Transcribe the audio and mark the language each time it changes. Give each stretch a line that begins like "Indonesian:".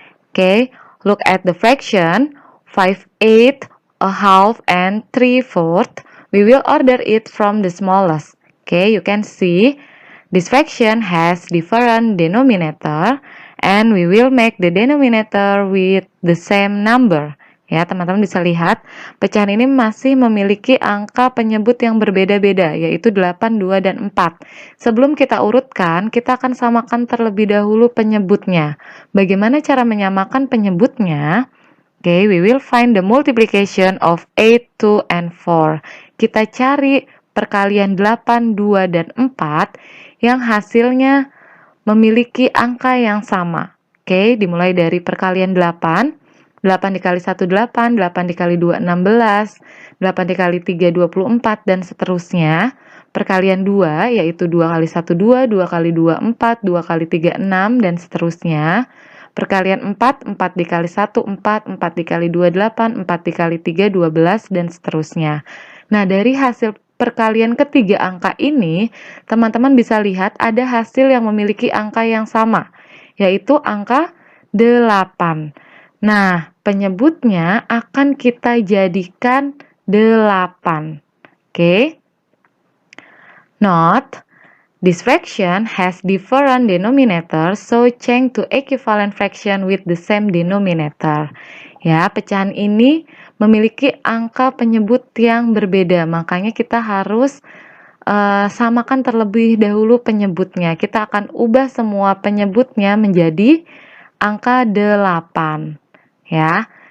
English: Okay, look at the fraction 5/8, a half, and 3/4. We will order it from the smallest. Okay, you can see this fraction has different denominator and we will make the denominator with the same number.
Indonesian: Ya, teman-teman bisa lihat, pecahan ini masih memiliki angka penyebut yang berbeda-beda, yaitu 8, 2, dan 4. Sebelum kita urutkan, kita akan samakan terlebih dahulu penyebutnya. Bagaimana cara menyamakan penyebutnya?
English: Okay, we will find the multiplication of 8, 2, and 4.
Indonesian: Kita cari perkalian 8, 2, dan 4 yang hasilnya memiliki angka yang sama. Okay, dimulai dari perkalian 8. 8 dikali 1, 8, 8 dikali 2, 16, 8 dikali 3, 24, dan seterusnya. perkalian 2, yaitu 2 kali 1 2, 2 kali 2 4, 2 kali 3 6, dan seterusnya. Perkalian 4, 4 dikali 1 4, 4 dikali 2 8, 4 dikali 3 12, dan seterusnya. Nah, dari hasil perkalian ketiga angka ini, teman-teman bisa lihat ada hasil yang memiliki angka yang sama, yaitu angka 8. Nah, penyebutnya akan kita jadikan 8. Oke?
English: Note, this fraction has different denominators, so change to equivalent fraction with the same denominator.
Indonesian: Ya, pecahan ini memiliki angka penyebut yang berbeda, makanya kita harus samakan terlebih dahulu penyebutnya. Kita akan ubah semua penyebutnya menjadi angka 8. Ya.